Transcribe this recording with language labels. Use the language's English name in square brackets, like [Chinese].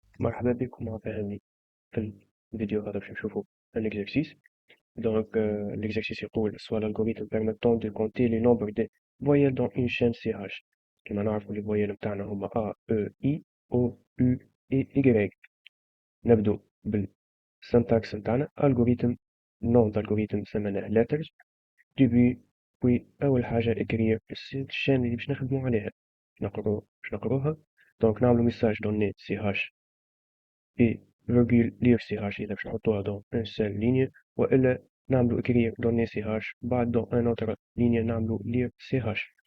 [Arabic] مرحبا بكم فهمني في الفيديو هذا باش نشوفو [French] un exercice. Donc, l'exercice يقول soit l'algorithme permettant de compter les nombres des voyelles dans une chaîne CH. [Arabic] كما نعرفو les voyelles متاعنا هما A, E, I, O, U et Y. نبدو بالسنتاكس متاعنا [French] algorithme nom d'algorithme [Arabic] سميناه letters [French] début puis [Arabic] أول حاجة [French] écrire [Arabic] الشين اللي باش نخدمو عليها باش نقروها. دونك نعملو [French] message donné CH et virgule lire CH [Arabic] إذا باش نحطوها [French] dans une seule ligne [Arabic] وإلا نعملو [French] écrire donner CH [Arabic] بعد [French] dans un autre ligne [Arabic] نعملو [French] lire CH.